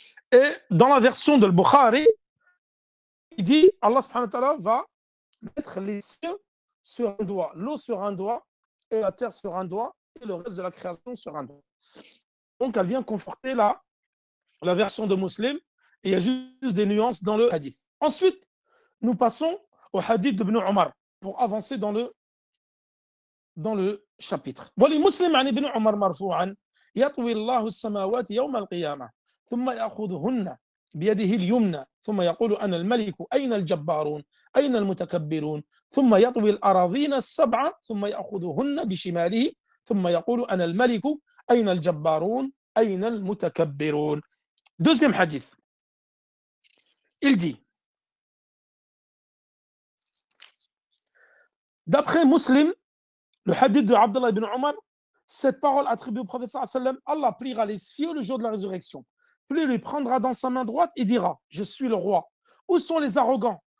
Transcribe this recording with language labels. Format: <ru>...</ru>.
<fr>Et dans la version de Bukhari, il dit Allah subhanahu wa ta'ala va mettre les cieux sur un doigt, l'eau sur un doigt, et la terre sur un doigt, et le reste de la création sur un doigt. Donc elle vient conforter la version de Muslim, et il y a juste des nuances dans le hadith. Ensuite, nous passons au hadith d'Ibn Omar pour avancer dans le chapitre.</fr> <ar>ولمسلم عن ابن عمر مرفوعا يطوي الله السماوات يوم القيامة ثم يأخذهن بيده اليمنى ثم يقول أنا الملك أين الجبارون أين المتكبرون ثم يطوي الأراضين السبعة ثم يأخذهن بشماله ثم يقول أنا الملك أين الجبارون أين المتكبرون.</ar> <fr>Deuxième hadith, il dit, d'après Muslim, le hadith de Abdullah ibn Omar, cette parole attribuée au prophète sallam, Allah pliera les cieux le jour de la résurrection. Puis il lui prendra dans sa main droite et dira, je suis le roi. Où sont les arrogants?</fr>